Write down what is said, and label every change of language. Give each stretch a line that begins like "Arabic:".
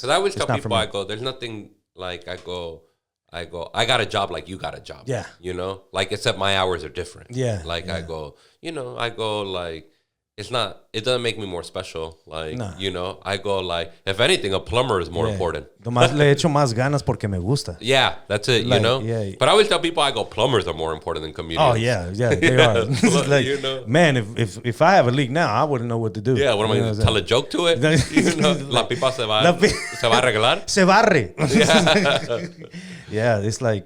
English: Because I always tell people, I go, there's nothing like I got a job like you got a job. Yeah. You know, like except my hours are different. Yeah. Like I go like. It doesn't make me more special. Like, you know, I go like, if anything, a plumber is more important.
Spanish: Le echo más ganas porque me gusta.
English: Yeah, that's it, like, you know? Yeah. But I always tell people, I go, plumbers are more important than comedians. Oh, yeah, they are. Like, you know? Man, if I have a leak now, I wouldn't know what to do. Yeah, what am I going to tell a joke to it? You know,
Spanish: la pipa se va a arreglar? Se barre.
English: Yeah, it's like...